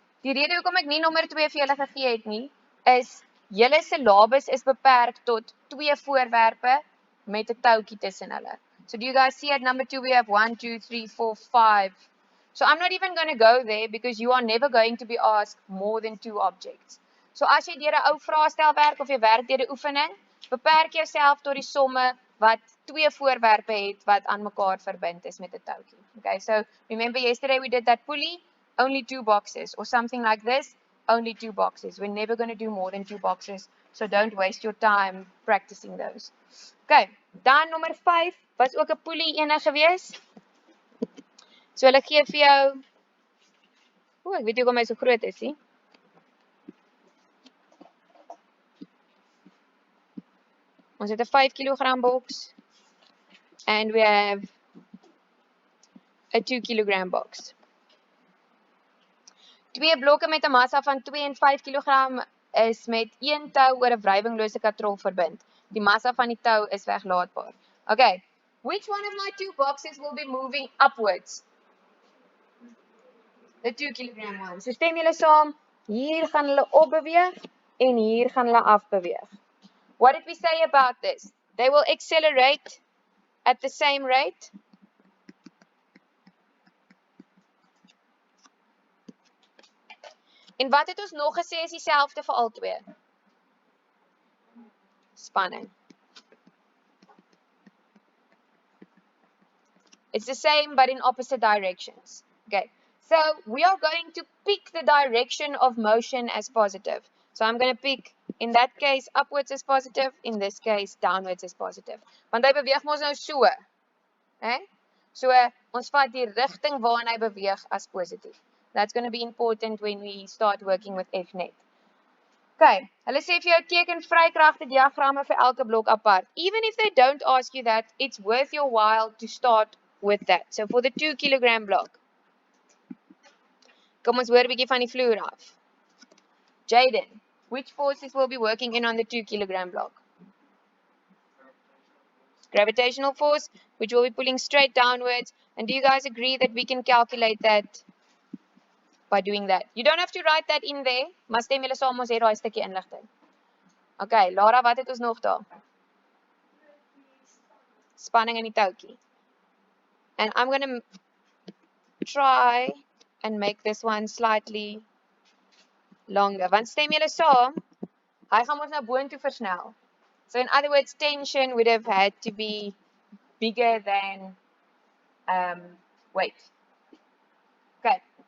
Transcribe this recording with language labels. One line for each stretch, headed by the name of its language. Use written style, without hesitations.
Afrikaans: Die rede hoekom ek nie nommer 2 vir julle gegee het nie, is julle syllabus is beperk tot 2 voorwerpe met 'n toutjie tussen hulle.
English: So do you guys see at number 2 we have 1, 2, 3, 4, 5. So I'm not even going to go there because you are never going to be asked more than 2 objects.
Afrikaans: So as jy deur 'n ou vraestelwerk of jy werk deur 'n oefening, beperk jouself tot die somme wat 2 voorwerpe het wat aan mekaar verbind is met 'n toutjie.
English: Okay, so remember yesterday we did that pulley, only 2 boxes, or something like this, only 2 boxes. We're never going to do more than 2 boxes, so don't waste your time practicing those.
Afrikaans: Okay, dan nommer 5 was ook 'n pulley ene gewees. So hulle gee vir jou, ek weet nie hoekom hy so groot is nie. Ons het 'n
English: 5 kg box and we have a 2 kg box.
Afrikaans: 2 blokke met 'n massa van 2 en 5 kg is met 1 tou oor 'n wrywinglose katrol verbind. Die massa van die tou is weglaatbaar.
English: Okay, which one of my 2 boxes will be moving upwards? The 2 kg one.
Afrikaans: So stem julle saam, hier gaan hulle opbeweeg en hier gaan hulle afbeweeg.
English: What did we say about this? They will accelerate at the same rate.
Afrikaans: En wat het ons nog gesê is dieselfde vir al twee? Spanning.
English: It's the same but in opposite directions. Okay, so we are going to pick the direction of motion as positive. So I'm going to pick, in that case, upwards as positive, in this case, downwards as positive.
Afrikaans: Want hy beweeg mos nou so. So ons vat die rigting waarin hy beweeg as positief.
English: That's going to be important when we start working with F net. Okay,
Afrikaans: hulle sê vir jou teken vrykragte diagramme vir elke blok apart.
English: Even if they don't ask you that, it's worth your while to start with that. So for the 2 kg block.
Afrikaans: Kom ons hoor 'n bietjie van die vloer af.
English: Jaden, which forces will be working in on the 2 kg block? Gravitational force, which will be pulling straight downwards. And do you guys agree that we can calculate that by doing that? You don't have to write that in there,
Afrikaans: maar stem julle saam ons het daai stukkie inligting. Okay, Lara, wat het ons nog daar? Spanning in die toutjie.
English: And I'm going to try and make this one slightly longer.
Afrikaans: Want stem julle saam, hy gaan ons nou boontoe versnel.
English: So in other words, tension would have had to be bigger than weight. Okay.